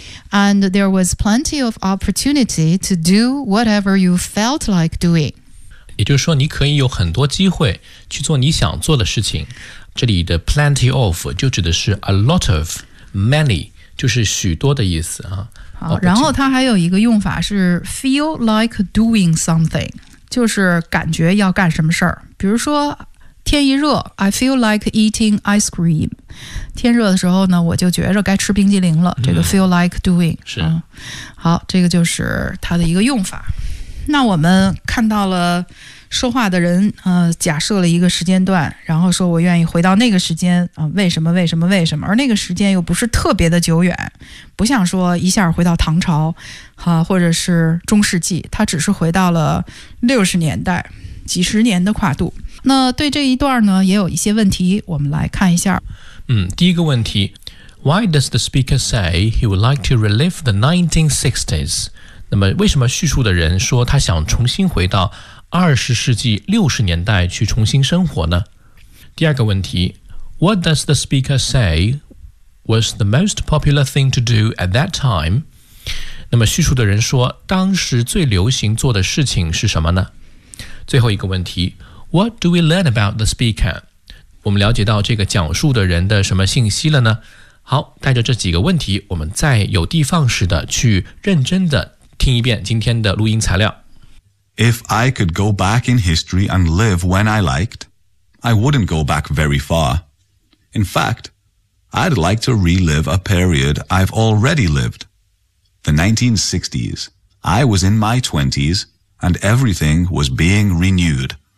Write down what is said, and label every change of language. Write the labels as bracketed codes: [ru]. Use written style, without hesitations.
[en] And there was plenty of opportunity to do whatever you felt like doing. [zh] 也就是说你可以有很多机会去做你想做的事情。这里的 plenty of 就指的是 [en] a lot of, many, [zh] 就是许多的意思、啊。好，然后它还有一个用法是 [en] feel like doing something, [zh] 就是感觉要干什么事儿。比如说天一热 [en] I feel like eating ice cream. [zh] 天热的时候呢我就觉着该吃冰激凌了、嗯、这个 [en] feel like doing. [zh] 是、嗯。好这个就是它的一个用法。那我们看到了说话的人假设了一个时间段然后说我愿意回到那个时间、为什么为什么为什么而那个时间又不是特别的久远不像说一下回到唐朝、或者是中世纪它只是回到了六十年代几十年的跨度。那对这一段呢也有一些问题我们来看一下。嗯，第一个问题 [en] Why does the speaker say he would like to relive the 1960s? [zh] 那么为什么叙述的人说他想重新回到20世纪60年代去重新生活呢？第二个问题 [en] What does the speaker say was the most popular thing to do at that time? [zh] 那么叙述的人说当时最流行做的事情是什么呢？最后一个问题 [en] What do we learn about the speaker? [zh] 我们了解到这个讲述的人的什么信息了呢？好，带着这几个问题，我们再有的放矢的去认真的听一遍今天的录音材料。 [en] If I could go back in history and live when I liked, I wouldn't go back very far. In fact, I'd like to relive a period I've already lived. The 1960s. I was in my 20s and everything was being renewed.